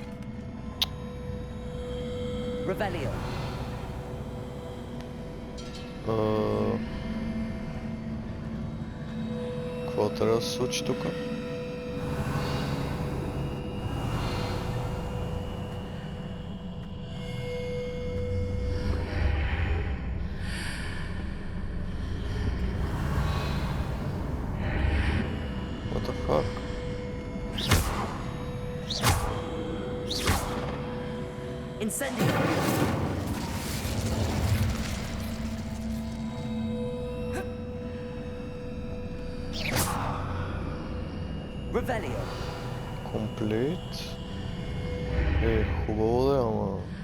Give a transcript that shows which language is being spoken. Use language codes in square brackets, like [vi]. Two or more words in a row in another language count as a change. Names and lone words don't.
[bg] Revelio. Какво трябва да се случи тук? [en] What the fuck? [bg] Incendio. Revelio. Комплит. Хубаво да е, ама...